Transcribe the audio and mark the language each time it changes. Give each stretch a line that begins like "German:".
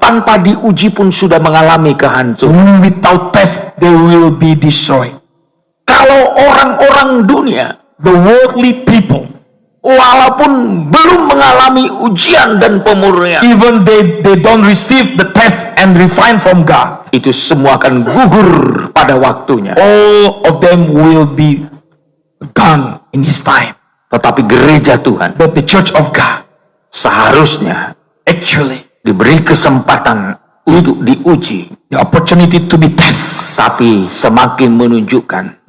Indonesian: tanpa diuji pun sudah mengalami kehancuran,
English: without test, they will be destroyed.
Indonesian: kalau orang-orang dunia
English: The worldly people,
Indonesian: walaupun belum mengalami ujian dan pemurnian,
English: even they don't receive the test and refine from God,
Indonesian: itu semua akan gugur pada waktunya.
English: all of them will be gone in His time.
Indonesian: Tetapi gereja Tuhan
English: But the Church of God
Indonesian: seharusnya
English: actually
Indonesian: diberi kesempatan untuk diuji,
English: the opportunity to be tested,
Indonesian: tapi semakin menunjukkan